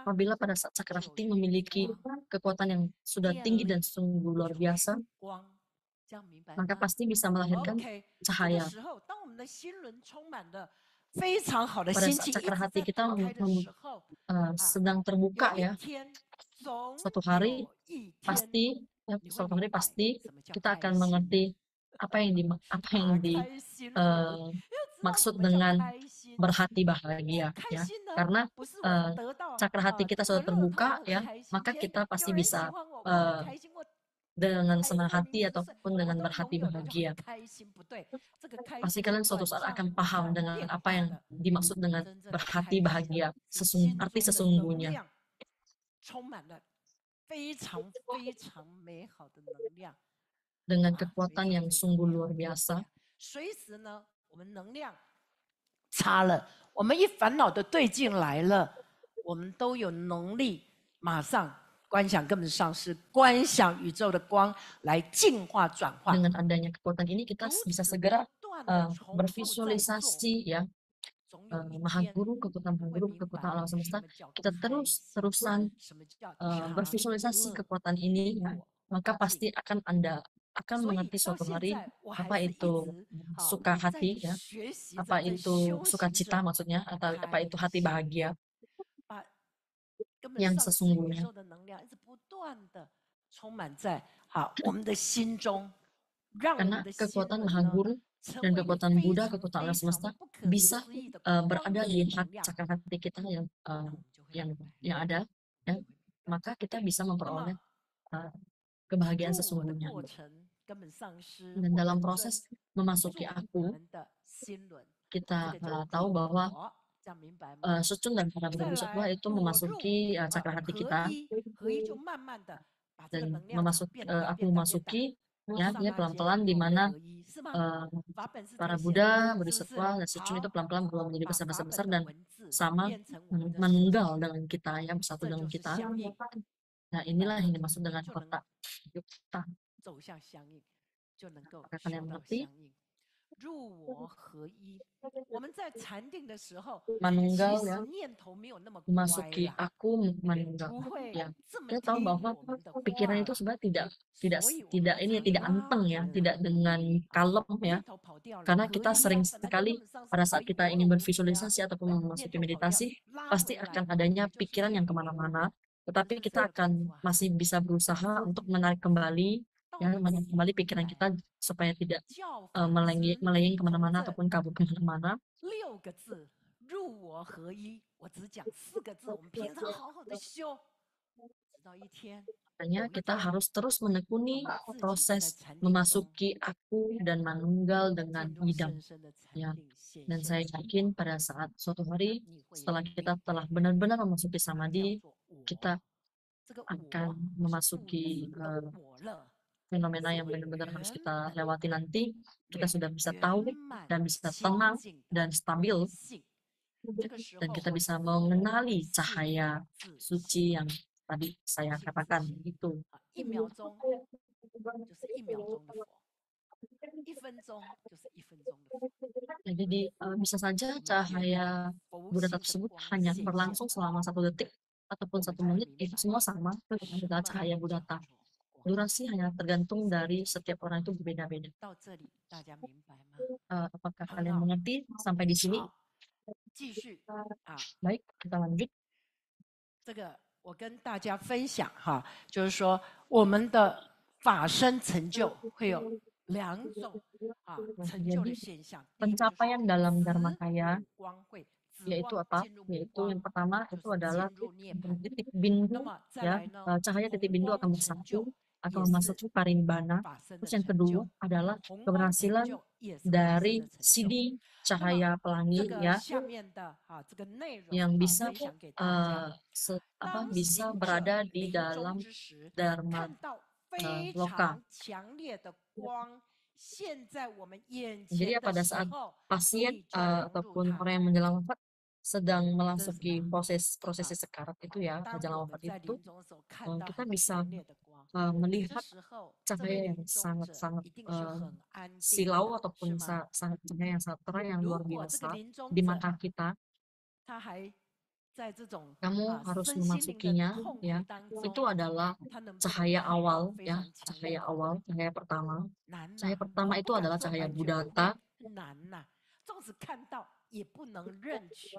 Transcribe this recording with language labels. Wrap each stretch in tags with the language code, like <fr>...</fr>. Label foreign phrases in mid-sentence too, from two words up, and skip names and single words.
<id>Apabila pada saat Cakrahati memiliki</id> <zh>光</zh> <id>kekuatan yang sudah</id> <zh>电</zh> <id>tinggi dan</id> <zh>力</zh> <id>sungguh luar</id> <zh>就</zh> <id>biasa,</id> <zh>是光，这样明白</zh> <id>maka</id> <zh>吗</zh> <id>pasti bisa melahirkan</id> <zh>？OK，这个</zh> <id>cahaya.</id> <zh>时候，当我们的心轮充满了非常好的</zh> <id>Pada</id> <zh>心</zh> <id>saat</id> <zh>气，一直</zh> <id>Cakrahati</id> <zh>在</zh> <id>kita</id> <zh>打开的时候，啊，</zh> <id>sedang</id> <zh>有</zh> <id>terbuka</id> <zh>一</zh> <id>ya,</id> <zh>天总</zh> <id>suatu hari</id> <zh>有一天</zh> <id>pasti, ya,</id> <zh>你会</zh> <id>suatu hari</id> <zh>明白</zh> <id>pasti</id> <zh>什么叫</zh> <id>kita</id> <zh>开</zh> <id>akan</id> <zh>心。</zh> <id>mengerti apa yang</id> <zh>打开心轮，</zh> <id>eh,</id> <zh>要知道</zh> <id>maksud</id> <zh>什么叫</zh> <id>dengan</id> <zh>开心。</zh> <id>berhati bahagia</id> <zh>开</zh> <id>ya.</id> <zh>心呢，</zh> <id>Karena</id> <zh>不是我</zh> <id>eh,</id> <zh>得到</zh> <id>Cakrahati</id> <zh>啊</zh> <id>kita</id> <zh>这个</zh> <id>sudah</id> <zh>乐透</zh> <id>terbuka</id> <zh>我很</zh> <id>ya,</id> <zh>开心，</zh> <id>maka</id> <zh>钱</zh> <id>kita</id> <zh>有</zh> <id>pasti</id> <zh>人喜</zh> <id>bisa</id> <zh>欢我，我很</zh> <id>eh,</id> <zh>开心，我</zh> <id>dengan</id> <zh>财</zh> <id>senang</id> <zh>色名</zh> <id>hati</id> <zh>食睡，</zh> <id>ataupun</id> <zh>我</zh> <id>dengan</id> <zh>都</zh> <id>berhati</id> <zh>拥有了，就</zh> <id>bahagia.</id> <zh>很开心。不对，这个开</zh> <id>Pasti</id> <zh>心是</zh> <id>kalian suatu</id> <zh>短</zh> <id>saat</id> <zh>暂</zh> <id>akan paham</id> <zh>在</zh> <id>dengan</id> <zh>变</zh> <id>apa</id> <zh>化</zh> <id>yang</id> <zh>的，</zh> <id>dimaksud dengan</id> <zh>真正的</zh> <id>berhati</id> <zh>开心</zh> <id>bahagia,</id> <zh>是心</zh> <id>arti</id> <zh>中的能</zh> <id>sesungguhnya.</id> <zh>量充满了非常非常美好的能量。</zh> <id>Dengan</id> <zh>啊，非</zh> <id>kekuatan</id> <zh>常</zh> <id>yang</id> <zh>非常</zh> <id>sungguh</id> <zh>美好</zh> <id>luar</id> <zh>的能</zh> <id>biasa.</id> <zh>量。随时呢，我们能量差了，我们一烦恼的对境来了，我们都有能力马上观想根本上是观想宇宙的光来净化转化。</zh> <id>Dengan adanya kekuatan ini kita</id> <zh>如</zh> <id>bisa</id> <zh>此</zh> <id>segera</id> <zh>不断的重复在做，</zh> <id>bervisualisasi ya,</id> <zh>总有一</zh> <id>Maha</id> <zh>天</zh> <id>Guru, kekuatan Maha</id> <zh>会</zh> <id>Guru,</id> <zh>明</zh> <id>kekuatan</id> <zh>白</zh> <id>alam</id> <zh>什</zh> <id>semesta.</id> <zh>么叫</zh> <id>Kita</id> <zh>开心，</zh> <id>terusan</id> <zh>什么叫长</zh> <id>bervisualisasi</id> <zh>乐。</zh> <id>kekuatan ini ya,</id> <zh>我</zh> <id>maka</id> <zh>静。</zh> <id>pasti Anda akan</id> <zh>所以</zh> <id>mengerti</id> <zh>到</zh> <id>suatu</id> <zh>现</zh> <id>hari</id> <zh>在，我还</zh> <id>apa</id> <zh>是一</zh> <id>itu</id> <zh>直好</zh> <id>suka</id> <zh>在</zh> <id>hati ya,</id> <zh>学习</zh> <id>apa</id> <zh>着，在</zh> <id>itu</id> <zh>修</zh> <id>sukacita</id> <zh>行着，</zh> <id>maksudnya, atau apa</id> <zh>开</zh> <id>itu hati</id> <zh>心，</zh> <id>bahagia</id> <zh>把根本</zh> <id>yang</id> <zh>上是宇</zh> <id>sesungguhnya.</id> <zh>宙的能量，一直不断的充满在好我们的心中，让我</zh> <id>Karena</id> <zh>们的心</zh> <id>kekuatan</id> <zh>轮</zh> <id>Maha</id> <zh>呢</zh> <id>Guru</id> <zh>成</zh> <id>dan</id> <zh>为一个</zh> <id>kekuatan</id> <zh>非</zh> <id>Buddha,</id> <zh>常</zh> <id>kekuatan</id> <zh>非</zh> <id>alam</id> <zh>常</zh> <id>semesta</id> <zh>不可</zh> <id>bisa</id> <zh>思议的光</zh> <id>berada</id> <zh>明</zh> <id>di</id> <zh>的能量，</zh> <id>cakra hati kita</id> <zh>那我们就会</zh> <id>yang</id> <zh>明白，</zh> <id>yang ada,</id> <zh>你</zh> <id>ya,</id> <zh>会明白。</zh> <id>maka kita bisa</id> <zh>那么</zh> <id>memperoleh kebahagiaan</id> <zh>入我的</zh> <id>sesungguhnya.</id> <zh>过程，根本上师</zh> <id>Dan</id> <zh>或</zh> <id>dalam</id> <zh>本尊</zh> <id>proses</id> <zh>入</zh> <id>memasuki</id> <zh>我</zh> <id>aku,</id> <zh>们的心轮，这</zh> <id>kita</id> <zh>个叫</zh> <id>tahu</id> <zh>入</zh> <id>bahwa</id> <zh>我，这样明白吗？</zh> <id>Sucun dan para</id> <zh>再</zh> <id>Buddha Satwa</id> <zh>来</zh> <id>itu</id> <zh>我入</zh> <id>memasuki cakra hati</id> <zh>合</zh> <id>kita</id> <zh>一，合一就慢慢的把这个</zh> <id>dan</id> <zh>能量场</zh> <id>memasuki</id> <zh>变大</zh> <id>aku</id> <zh>变大变大。</zh> <id>memasuki</id> <zh>刹</zh> <id>ya, dia</id> <zh>那间</zh> <id>pelan-pelan</id> <zh>有</zh> <id>di</id> <zh>为</zh> <id>mana</id> <zh>合一，是吗？ 法本是</zh> <id>para</id> <zh>最显</zh> <id>Buddha,</id> <zh>的，是不是？</zh> <id>Bodhisattva, dan Sucun</id> <zh>好，</zh> <id>itu pelan-pelan berubah menjadi</id> <zh>把法</zh> <id>besar-besar</id> <zh>本的</zh> <id>dan</id> <zh>文字</zh> <id>sama</id> <zh>变成我们的实</zh> <id>menunggal</id> <zh>体，</zh> <id>dengan kita, ya, bersatu</id> <zh>这</zh> <id>dengan</id> <zh>就是</zh> <id>kita.</id> <zh>相应，</zh> <id>Nah</id> <zh>明白</zh> <id>inilah</id> <zh>吗？</zh> <id>yang dimaksud dengan</id> <zh>就能</zh> <id>kota yukta.</id> <zh>走向相应，就能够</zh> <id>Akan</id> <zh>修</zh> <id>yang</id> <zh>到</zh> <id>mengerti</id> <zh>相应。入我合一，我们在禅定的时候，其</zh> <id>manunggal</id> <zh>实</zh> <id>ya,</id> <zh>念头没有那么乖</zh> <id>memasuki</id> <zh>啦，</zh> <id>aku manunggal</id> <zh>不会</zh> <id>ya.</id> <zh>这么</zh> <id>Kita tahu</id> <zh>听</zh> <id>bahwa</id> <zh>我们的</zh> <id>pikiran</id> <zh>话</zh> <id>itu</id> <zh>啦。</zh> <id>sebenarnya tidak</id> <zh>所以我们</zh> <id>tidak</id> <zh>要</zh> <id>ini</id> <zh>常</zh> <id>tidak</id> <zh>拉</zh> <id>anteng</id> <zh>回</zh> <id>ya,</id> <zh>来，</zh> <id>tidak dengan</id> <zh>啊，</zh> <id>kalem ya.</id> <zh>念头跑掉了，</zh> <id>Karena</id> <zh>合</zh> <id>kita</id> <zh>一</zh> <id>sering</id> <zh>呀，本来根</zh> <id>sekali</id> <zh>本上是</zh> <id>pada</id> <zh>合</zh> <id>saat</id> <zh>一，</zh> <id>kita</id> <zh>我</zh> <id>ingin</id> <zh>很无敌啊，</zh> <id>bervisualisasi ataupun</id> <zh>念</zh> <id>memasuki</id> <zh>头跑掉，</zh> <id>meditasi,</id> <zh>拉</zh> <id>pasti</id> <zh>回来，</zh> <id>akan adanya</id> <zh>也就是</zh> <id>pikiran</id> <zh>念</zh> <id>yang</id> <zh>头。</zh> <id>kemana-mana,</id> <zh>这</zh> <id>tetapi</id> <zh>个是</zh> <id>kita</id> <zh>有功</zh> <id>akan</id> <zh>夫啊，</zh> <id>masih bisa berusaha untuk menarik kembali,</id> <zh>到</zh> <id>ya,</id> <zh>底</zh> <id>menarik</id> <zh>怎么</zh> <id>kembali</id> <zh>明</zh> <id>pikiran</id> <zh>白？</zh> <id>kita supaya tidak</id> <zh>教法师</zh> <id>meleyeng</id> <zh>从</zh> <id>kemana-mana</id> <zh>这</zh> <id>ataupun kabur kemana-mana.</id> <zh>6 个字入我合一，我只讲4个字，我们平常好好的修，直到一天，</zh> <id>Makanya</id> <zh>有一</zh> <id>kita</id> <zh>天</zh> <id>harus terus menekuni</id> <zh>自己在</zh> <id>proses</id> <zh>禅定中</zh> <id>memasuki aku dan manunggal</id> <zh>进</zh> <id>dengan</id> <zh>入</zh> <id>idam.</id> <zh>深深的禅</zh> <id>Ya,</id> <zh>定显</zh> <id>dan</id> <zh>现</zh> <id>saya</id> <zh>出</zh> <id>yakin pada saat suatu hari</id> <zh>你会</zh> <id>setelah</id> <zh>明</zh> <id>kita</id> <zh>白</zh> <id>telah benar-benar memasuki</id> <zh>什么叫</zh> <id>samadhi,</id> <zh>做我。</zh> <id>kita</id> <zh>这个</zh> <id>akan</id> <zh>我不是不</zh> <id>memasuki</id> <zh>值的我了，</zh> <id>fenomena</id> <zh>是</zh> <id>yang benar-benar harus</id> <zh>圆</zh> <id>kita</id> <zh>满</zh> <id>lewati</id> <zh>的</zh> <id>nanti. Kita sudah bisa</id> <zh>圆</zh> <id>tahu</id> <zh>满</zh> <id>dan bisa</id> <zh>清</zh> <id>tenang</id> <zh>净</zh> <id>dan</id> <zh>的</zh> <id>stabil,</id> <zh>性。这个时</zh> <id>dan</id> <zh>候</zh> <id>kita bisa</id> <zh>佛</zh> <id>mengenali</id> <zh>性</zh> <id>cahaya</id> <zh>自性</zh> <id>suci yang tadi saya</id> <zh>性自</zh> <id>katakan</id> <zh>性</zh> <id>itu.</id> <zh>啊，1秒钟就是1秒钟的佛，1分钟就是1分钟的佛。</zh> <id>Ya, jadi bisa saja</id> <zh>我们圆</zh> <id>cahaya</id> <zh>满佛</zh> <id>Buddha</id> <zh>性的</zh> <id>tersebut</id> <zh>光</zh> <id>hanya</id> <zh>显现</zh> <id>berlangsung selama 1 detik</id> <zh>我</zh> <id>ataupun</id> <zh>们</zh> <id>1</id> <zh>就会</zh> <id>menit,</id> <zh>明</zh> <id>itu</id> <zh>白</zh> <id>semua sama, itu</id> <zh>什</zh> <id>adalah</id> <zh>么</zh> <id>cahaya</id> <zh>叫</zh> <id>Buddha.</id> <zh>做</zh> <id>durasi hanya tergantung dari setiap orang itu berbeda-beda.</id> <zh>到这里大家明白吗？</zh> <id>Apakah</id> <zh>很</zh> <id>kalian</id> <zh>好，</zh> <id>mengerti sampai di sini?</id> <zh>好，继续啊，</zh> <id>Baik, kita lanjut.</id> <zh>这个我跟大家分享哈，就是说我们的法身成就会有2种啊成就的</zh> <id>Jadi</id> <zh>现象，第一个就是</zh> <id>pencapaian dalam</id> <zh>子</zh> <id>Dharmakaya</id> <zh>午光会，子</zh> <id>yaitu</id> <zh>光</zh> <id>apa?</id> <zh>进入母</zh> <id>Yaitu</id> <zh>光</zh> <id>yang pertama</id> <zh>就</zh> <id>itu</id> <zh>是</zh> <id>adalah</id> <zh>进入涅槃。</zh> <id>titik</id> <zh>那</zh> <id>bindu</id> <zh>么再</zh> <id>ya,</id> <zh>来呢，</zh> <id>cahaya</id> <zh>红</zh> <id>titik bindu</id> <zh>光</zh> <id>akan</id> <zh>成</zh> <id>bersatu</id> <zh>就</zh> <id>akan</id> <zh>也是</zh> <id>memasuki parimbana.</id> <zh>法身的</zh> <id>Terus yang</id> <zh>成</zh> <id>kedua</id> <zh>就，</zh> <id>adalah</id> <zh>红光成</zh> <id>keberhasilan</id> <zh>就也是法身</zh> <id>dari</id> <zh>的成就。</zh> <id>sidi</id> <zh>那么</zh> <id>cahaya</id> <zh>这</zh> <id>pelangi</id> <zh>个</zh> <id>ya</id> <zh>下面的哈这个内容</zh> <id>yang</id> <zh>啊</zh> <id>bisa</id> <zh>分享给大家。 当</zh> <id>bisa</id> <zh>行者</zh> <id>berada di</id> <zh>临</zh> <id>dalam</id> <zh>终之时，</zh> <id>Dharma</id> <zh>看到非</zh> <id>loka.</id> <zh>常强烈的光现在我们眼</zh> <id>Jadi</id> <zh>前</zh> <id>pada</id> <zh>的时</zh> <id>saat</id> <zh>候，</zh> <id>pasien</id> <zh>你就融入</zh> <id>ataupun</id> <zh>它。</zh> <id>orang yang menjelang wafat sedang</id> <zh>这是什</zh> <id>memasuki</id> <zh>么？</zh> <id>prosesi sekarat itu ya,</id> <zh>当</zh> <id>menjelang</id> <zh>我</zh> <id>wafat</id> <zh>们在</zh> <id>itu</id> <zh>临终的时候看到</zh> <id>kita</id> <zh>很</zh> <id>bisa</id> <zh>强烈的光，</zh> <id>melihat</id> <zh>这时候这</zh> <id>cahaya</id> <zh>位</zh> <id>yang</id> <zh>临终者</zh> <id>sangat-sangat</id> <zh>一定是很安定</zh> <id>silau</id> <zh>的，</zh> <id>ataupun</id> <zh>是吗？</zh> <id>sangat cahaya yang sangat terang yang</id> <zh>如</zh> <id>luar</id> <zh>果这个</zh> <id>biasa</id> <zh>临终</zh> <id>di</id> <zh>者</zh> <id>mata kita,</id> <zh>他还在这种</zh> <id>kamu harus</id> <zh>身心灵的</zh> <id>memasukinya</id> <zh>痛</zh> <id>ya.</id> <zh>苦当</zh> <id>Itu</id> <zh>中，</zh> <id>adalah</id> <zh>他能不能</zh> <id>cahaya</id> <zh>看到</zh> <id>awal</id> <zh>非</zh> <id>ya,</id> <zh>常强烈</zh> <id>cahaya</id> <zh>的光？</zh> <id>awal, cahaya pertama.</id> <zh>难</zh> <id>Cahaya</id> <zh>呐，</zh> <id>pertama</id> <zh>我</zh> <id>itu</id> <zh>不敢</zh> <id>adalah</id> <zh>说</zh> <id>cahaya</id> <zh>完全不</zh> <id>Buddhata.</id> <zh>会，难呐，纵使看到也不能认取。</zh>